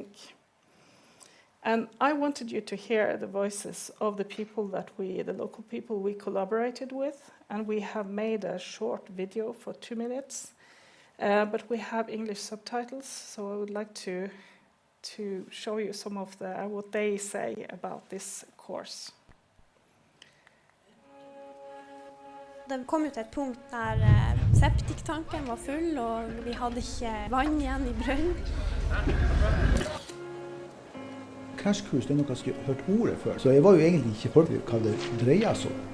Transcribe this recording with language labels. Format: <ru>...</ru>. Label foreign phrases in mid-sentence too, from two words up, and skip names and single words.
<en>And I wanted you to hear the voices of the people the local people we collaborated with, and we have made a short video for 2 minutes, but we have English subtitles, so I would like to show you some of what they say about this course.</en> <no>Det kom ut et punkt der septiktanken var full, og vi hadde ikke vann igjen i brønnen. Crashkurs, det noe jeg har hørt ordet før, så jeg var jo egentlig ikke forberedt hva det dreier seg om.</no>